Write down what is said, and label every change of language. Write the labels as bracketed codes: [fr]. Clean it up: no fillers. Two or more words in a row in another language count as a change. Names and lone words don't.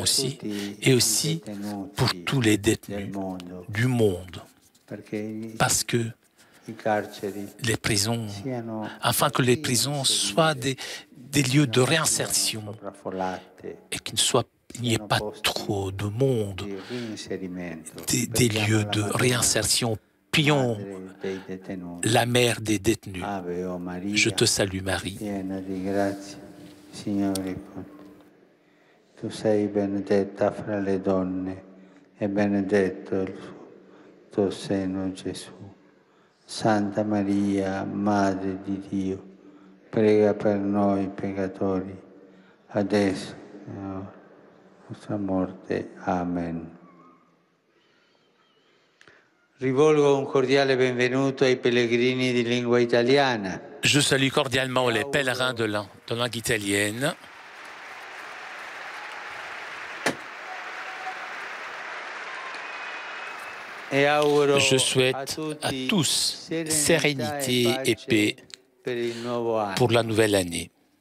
[fr] aussi, et aussi pour tous les détenus du monde, parce que les prisons, afin que les prisons soient des lieux de réinsertion et qu'il n'y ait pas trop de monde, des lieux de réinsertion. Prions la mère des détenus. Je te salue Marie. [it] Tu sei benedetta fra le donne e benedetto il tuo seno Gesù. Santa Maria, Madre di Dio, prega per noi peccatori, adesso e alla nostra morte. Amen. Rivolgo un cordiale benvenuto ai pellegrini di lingua italiana. [fr] Je salue cordialement les pèlerins de langue italienne. Je souhaite à tous sérénité et paix pour la nouvelle année.